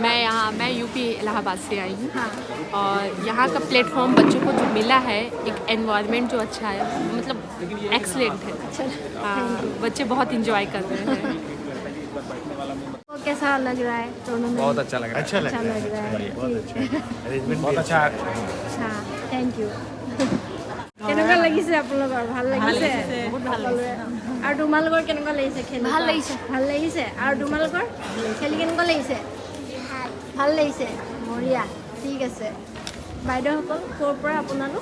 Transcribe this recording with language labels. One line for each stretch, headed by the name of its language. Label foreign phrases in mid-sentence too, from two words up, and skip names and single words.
Hindi: मैं यूपी इलाहाबाद से आई हूँ और यहाँ का प्लेटफॉर्म बच्चों को जो मिला है एक एनवायरनमेंट जो अच्छा है मतलब एक्सलेंट है बच्चे बहुत इंजॉय कर रहे हैं कैसा लग रहा है टूर्नामेंट बहुत अच्छा लग रहा है अच्छा लग रहा है बहुत अच्छा अरेंजमेंट बहुत अच्छा
Assamese: हाँ
English: thank you
Assamese: কেনেকুৱা লাগিছে আপোনালোকৰ ভাল লাগিছে বহুত ভাল লাগিছে আৰু তোমালোকৰ কেনেকুৱা লাগিছে খেলি ভাল লাগিছে ভাল লাগিছে আৰু তোমালোকৰ খেলি কেনেকুৱা লাগিছে ভাল লাগিছে বঢ়িয়া ঠিক আছে বাইদেউসকল ক'ৰ পৰা আপোনালোক